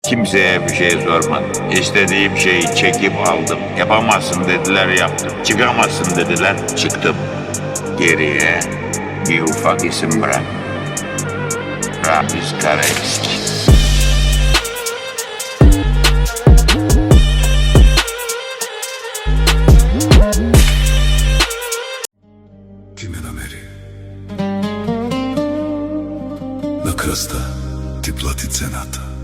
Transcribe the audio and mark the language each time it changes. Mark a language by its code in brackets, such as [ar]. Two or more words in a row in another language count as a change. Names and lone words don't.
[tr] Kimseye bir şey sormadım. İstediğim şeyi çekip aldım. Yapamazsın dediler, yaptım. Çıkamazsın dediler, çıktım. Geriye bir ufak isim bırak. Ramiz Karaeski. [mk] Ti me nameri. Na krsta ti plati цената.